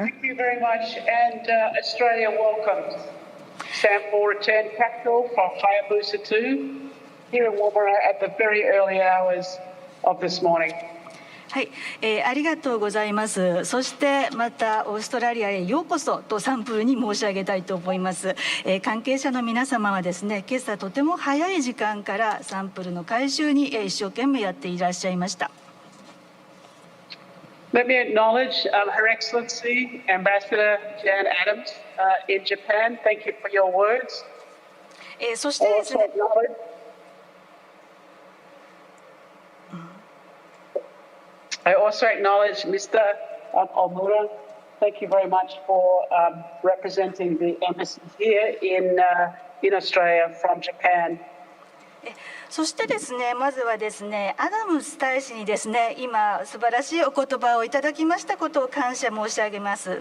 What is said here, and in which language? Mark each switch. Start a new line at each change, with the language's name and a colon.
English: Thank you very much, and Australia welcomes sample return capsule from Hayabusa2 here in Woomera at the very early hours of this morning.
Japanese: はい、ありがとうございます。そしてまたオーストラリアへようこそとサンプルに申し上げたいと思います。関係者の皆様はですね、今朝とても早い時間からサンプルの回収に一生懸命やっていらっしゃいました。
English: Let me acknowledge Her Excellency Ambassador Jan Adams in Japan. Thank you for your words.
Japanese: そしてですね。
English: I also acknowledge Mr. Omura. Thank you very much for representing the embassy here in Australia from Japan.
Japanese: そしてですね、まずはですね、アダムス大使にですね、今素晴らしいお言葉をいただきましたことを感謝申し上げます。